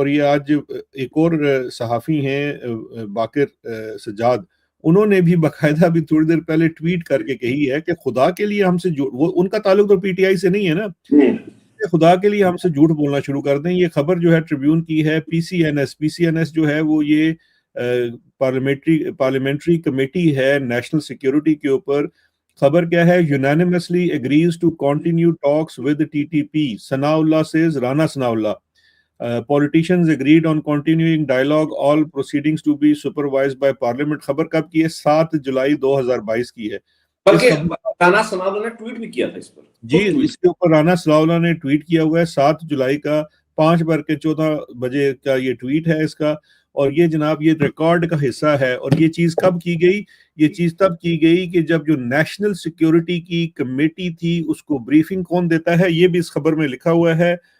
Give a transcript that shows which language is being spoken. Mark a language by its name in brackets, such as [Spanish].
[Urdu] اور یہ آج ایک اور صحافی ہیں باقر سجاد، انہوں نے بھی باقاعدہ بھی تھوڑی دیر پہلے ٹویٹ کر کے کہی ہے کہ خدا کے لیے ہم سے وہ ان کا تعلق تو پی ٹی آئی سے نہیں ہے نا، خدا کے لیے ہم سے جھوٹ بولنا شروع کر دیں. یہ خبر جو ہے ٹریبیون کی ہے. پی سی این ایس جو ہے وہ یہ پارلیمنٹری کمیٹی ہے نیشنل سیکیورٹی کے اوپر. خبر کیا ہے؟ [English] unanimously agrees to continue talks with TTP. Sanaullah says, Rana Sanaullah politicians agreed on continuing dialogue, all proceedings to be supervised by parliament. [Urdu] خبر کب کی ہے؟ 7 جولائی 2022 کی ہے. بلکہ رانا ثناء اللہ نے ٹویٹ بھی کیا تھا اس پر. جی اس کے اوپر رانا ثناء اللہ نے ٹویٹ کیا ہوا ہے 7 جولائی کا 5:14 بجے کا یہ ٹویٹ ہے اس کا. اور یہ جناب یہ ریکارڈ کا حصہ ہے. اور یہ چیز کب کی گئی؟ یہ چیز تب کی گئی کہ جب جو نیشنل سیکیورٹی کی کمیٹی تھی اس کو بریفنگ کون دیتا ہے؟ یہ بھی اس خبر میں لکھا ہوا ہے.